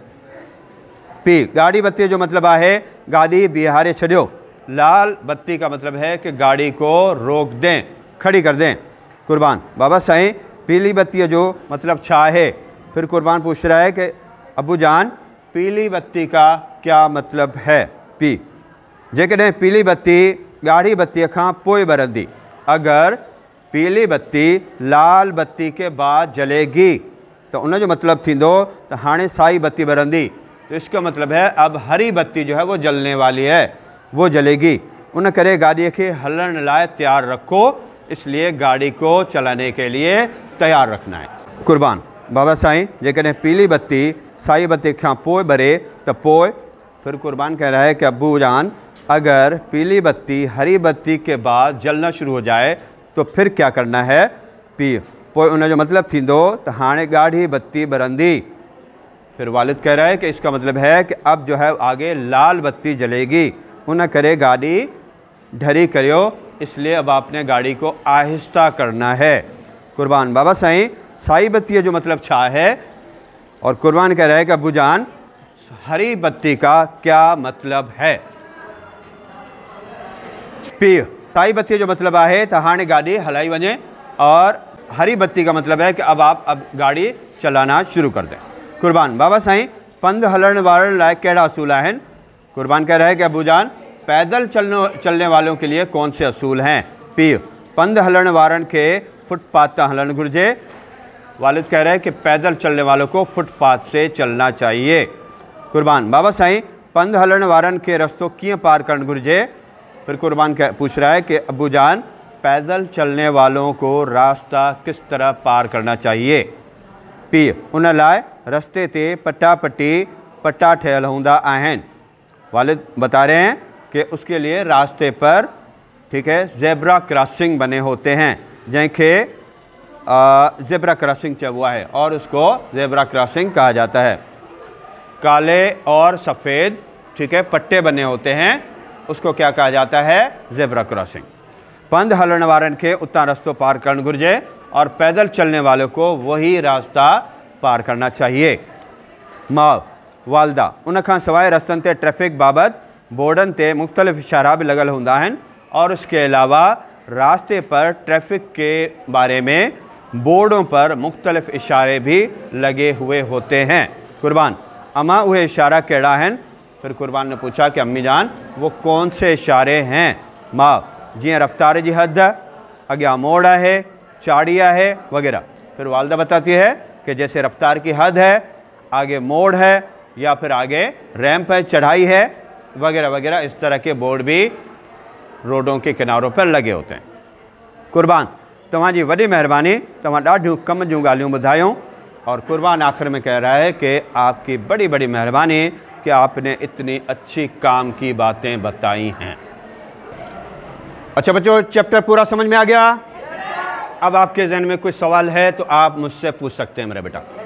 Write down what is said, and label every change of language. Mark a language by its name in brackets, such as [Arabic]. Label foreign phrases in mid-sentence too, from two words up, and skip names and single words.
[Sindhi] पी गाड़ी बत्ती जो मतलब है गाड़ी बिहारे छड़ियो। [Urdu] لال بتی کا مطلب ہے کہ گاڑی کو روک دیں، کھڑی کر دیں. [Sindhi] कुर्बान बाबा साईं पीली बत्ती जो मतलब छा है? [Urdu] پھر قربان پوچھ رہا ہے کہ ابو جان پیلی بتی کا کیا مطلب ہے? [Sindhi] पी जेकॾहिं पीली बत्ती गाढ़ी बत्ती खां पोइ बरंदी, [Urdu] اگر پیلی بتی لال بتی کے بعد جلے گی تو [Sindhi] उन जो मतलब थींदो त हाणे साई बत्ती बरंदी। [Urdu] تو اس کا مطلب ہے اب ہری بتی جو ہے وہ جلنے والی ہے، وہ جلے گی. [Sindhi] उन करे गाड़ी के हलण लाए तैयार रखो, [Urdu] اس لیے گاڑی کو چلانے کے لیے تیار رکھنا ہے. [Sindhi] कुर्बान बाबा साईं जेकॾहिं पीली बत्ती साई बत्ती खां पोइ बरे त पोइ? [Urdu] پھر قربان کہہ رہا ہے کہ ابو جان اگر پیلی بتی ہری بتی کے بعد جلنا شروع ہو جائے تو پھر کیا کرنا ہے? [Sindhi] पी पोइ उन जो मतलब थींदो त हाणे गाढ़ी बत्ती बरंदी। [Urdu] پھر والد کہہ رہا ہے کہ اس کا مطلب ہے کہ اب جو ہے آگے لال بتی جلے گی. [Sindhi] उन करे गाड़ी ढरी करियो, [Urdu] اس لیے اب آپ نے گاڑی کو آہستہ کرنا ہے. [Sindhi] कुर्बान बाबा साईं साई बत्ती जो मतलब छा है? [Urdu] اور قربان کہہ رہا ہے کہ ابو جان ہری بتی کا کیا مطلب ہے? [Sindhi] पी साई बत्ती जो मतलब है तो हाणे गाड़ी हलाई वञे, [Urdu] اور ہری بتی کا مطلب ہے کہ اب گاڑی چلانا شروع کر دیں. [Sindhi] कुर्बान बाबा साईं पंध हलण वारनि लाइ कहिड़ा असूल आहिनि? [Urdu] قربان کہہ رہا ہے کہ ابو جان پیدل چلنے والوں کے لیے کون سے اصول ہیں? [Sindhi] पी पंध हलण वारनि के फुटपाथ ता हलन घुर्जे। [Urdu] والد کہہ رہے ہیں کہ پیدل چلنے والوں کو فٹ پاتھ سے چلنا چاہیے. [Sindhi] कुर्बान बाबा साईं पंध हलण वारन के रस्तो कीअं पार करण घुर्जे। [Urdu] پھر قربان پوچھ رہا ہے کہ ابو جان پیدل چلنے والوں کو راستہ کس طرح پار کرنا چاہیے. [Sindhi] पीउ उन लाइ रस्ते ते पट्टा पट्टा ठहियल हूंदा आहिनि। [Urdu] والد بتا رہے ہیں کہ اس کے لیے راستے پر ٹھیک ہے [English] zebra crossing [Urdu] بنے ہوتے ہیں، جیسے [English] zebra crossing [Urdu] چبوا ہے اور اس کو [English] zebra crossing [Urdu] کہا جاتا ہے. کالے اور سفید ٹھیک ہے پٹے بنے ہوتے ہیں، اس کو کیا کہا جاتا ہے, [English] zebra crossing. [Sindhi] पंध हलण वारन के उतां रस्तो पार करण घुर्जे [Urdu] اور پیدل چلنے والوں کو وہی راستہ پار کرنا چاہیے. [Sindhi] माउ वालदा उन खां सवाइ रस्तनि ते ट्रैफिक बाबति बोर्डनि ते मुख़्तलिफ़ इशारा भी लॻल हूंदा आहिनि [Urdu] اور اس کے علاوہ راستے پر ٹریفک کے بارے میں بورڈوں پر مختلف اشارے بھی لگے ہوئے ہوتے ہیں. [Sindhi] कुर्बान अमा उहे इशारा कहिड़ा आहिनि। [Urdu] پھر قربان نے پوچھا کہ امی جان وہ کون سے اشارے ہیں. [Sindhi] मां जियां रफ्तार की हद, अॻियां मोड़ है, चाड़ी है वगैरह। [Urdu] پھر والدہ بتاتی ہے کہ جیسے رفتار کی حد ہے، آگے موڑ ہے یا پھر آگے ریمپ ہے، چڑھائی ہے وغیرہ وغیرہ، اس طرح کے بورڈ بھی روڈوں کے کناروں پر لگے ہوتے ہیں. [Sindhi] कुर्बान तव्हांजी वॾी महिरबानी, तव्हां ॾाढियूं कम जूं ॻाल्हियूं ॿुधायूं। [Urdu] اور قربان آخر میں کہہ رہا ہے کہ آپ کی بڑی بڑی مہربانی کہ آپ نے اتنی اچھی کام کی باتیں بتائی ہیں. اچھا بچوں، چیپٹر پورا سمجھ میں آ گیا. اب آپ کے ذہن میں کوئی سوال ہے تو آپ مجھ سے پوچھ سکتے ہیں میرے بیٹا.